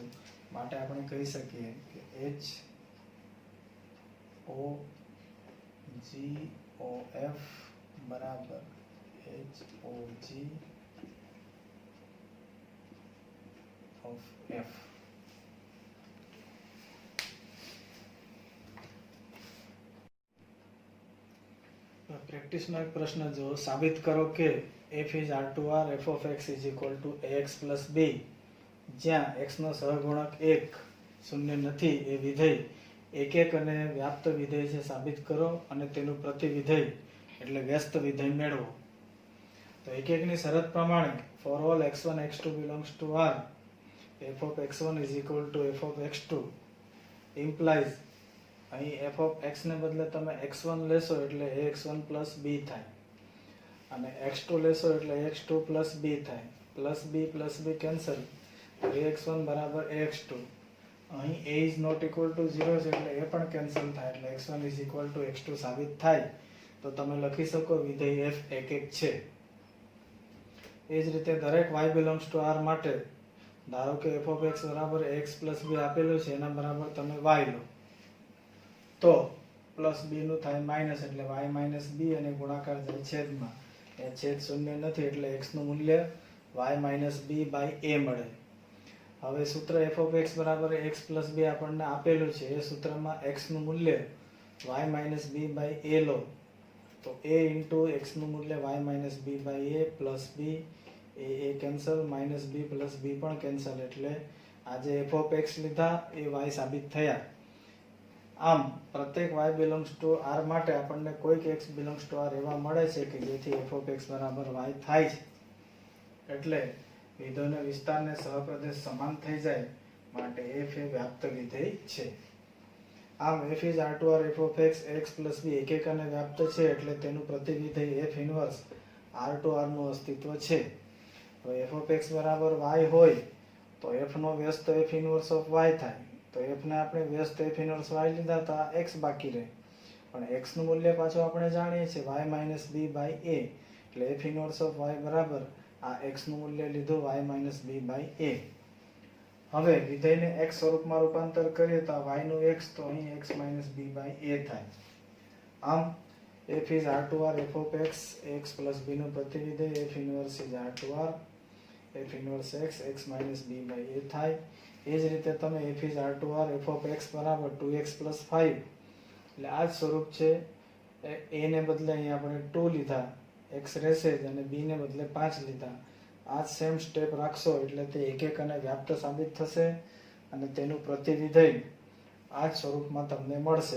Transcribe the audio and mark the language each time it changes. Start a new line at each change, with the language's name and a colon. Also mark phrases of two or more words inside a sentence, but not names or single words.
Gujarati: માટે આપણે કહી શકીએ કે HOGOF બરાબર
English: HOG of f.
Gujarati: પ્રેક્ટિસનો એક પ્રશ્ન જો સાબિત કરો કે
English: f is r2r f of x is equal to ax plus b
Gujarati: જ્યાં x નો સહગુણક 1 શૂન્ય નથી એ વિધેય એકક અને વ્યાપ્ત વિધેય છે સાબિત કરો અને તેનું પ્રતિવિધેય એટલે વ્યસ્ત વિધેય મેળવો. તો એકકની શરત પ્રમાણે
English: for all x1 x2 belongs to r f of x1 is equal to f of x2 implies
Gujarati: અહીં
English: f of x
Gujarati: ને બદલે તમે x1 લેશો એટલે
English: ax1 plus b
Gujarati: થાય અને x2 લેશો એટલે
English: ax2 plus b
Gujarati: થાય
English: plus b
Gujarati: કેન્સલ ax1 બરાબર ax2 અહીં
English: a is not equal to 0
Gujarati: છે એટલે એ પણ કેન્સલ થાય એટલે
English: x1 is equal to x2
Gujarati: સાબિત થાય તો તમે લખી શકો વિધેય f એકક છે. એ જ રીતે દરેક
English: y belongs to r
Gujarati: માટે ધારો કે
English: f of x
Gujarati: બરાબર
English: ax plus b
Gujarati: આપેલું છે એના બરાબર તમે y લો તો
English: plus b
Gujarati: નું થાય માઇનસ એટલે y માઇનસ b અને ગુણાકાર જાય છેદમાં એ છેદ શૂન્ય નથી એટલે x નું મૂલ્ય
English: y minus b by a
Gujarati: મળે. હવે સૂત્ર
English: f of x
Gujarati: બરાબર
English: x plus b
Gujarati: આપણને આપેલું છે એ સૂત્રમાં x નું મૂલ્ય
English: y minus b by a
Gujarati: લો તો
English: a into x
Gujarati: નું મૂલ્ય
English: y minus b by a plus b
Gujarati: એ કેન્સલ
English: minus b plus b
Gujarati: પણ કેન્સલ એટલે આ જે
English: f of x
Gujarati: લીધા એ y સાબિત થયા. આમ પ્રત્યેક
English: y belongs to r
Gujarati: માટે આપણને કોઈક
English: x belongs to r
Gujarati: એવા મળે છે કે જેથી
English: f of x
Gujarati: બરાબર y થાય છે એટલે વિધેયના વિસ્તારને સહપ્રદેશ સમાન થઈ જાય માટે f એ વ્યાપ્ત વિધેય છે. આમ
English: f is r2r f of x x plus b
Gujarati: એકક અને વ્યાપ્ત છે એટલે તેનું પ્રતિવિધેય
English: f inverse r2r
Gujarati: નું અસ્તિત્વ છે. તો
English: f of x
Gujarati: બરાબર y હોય તો f નો વ્યસ્ત
English: f inverse of y
Gujarati: થાય તો f ને આપણે વ્યસ્ત
English: f inverse y
Gujarati: લીધા તો આ x બાકી રહે પણ x નું મૂલ્ય પાછું આપણે જાણીએ છીએ
English: y minus b by a
Gujarati: એટલે
English: f inverse of y
Gujarati: બરાબર આ x નું મૂલ્ય લીધું
English: y minus b by a.
Gujarati: હવે વિધેયને x સ્વરૂપમાં રૂપાંતર કરીએ તો y નું x તો અહીં
English: x minus b by a
Gujarati: થાય.
English: આમ f is r2r f of x x plus b
Gujarati: નું પ્રતિવિધેય
English: f inverse is r2r f inverse x x minus b by a થાય.
Gujarati: એ જ રીતે તમે
English: f is r2r f of x
Gujarati: બરાબર
English: 2x plus 5
Gujarati: એટલે આ જ સ્વરૂપ છે. a ને બદલે અહીં આપણે 2 લીધા x રહેશે જ અને b ને બદલે 5 લીધા આ જ
English: same step
Gujarati: રાખશો એટલે તે એકક અને વ્યાપ્ત સાબિત થશે અને તેનું પ્રતિવિધેય આ જ સ્વરૂપમાં તમને મળશે.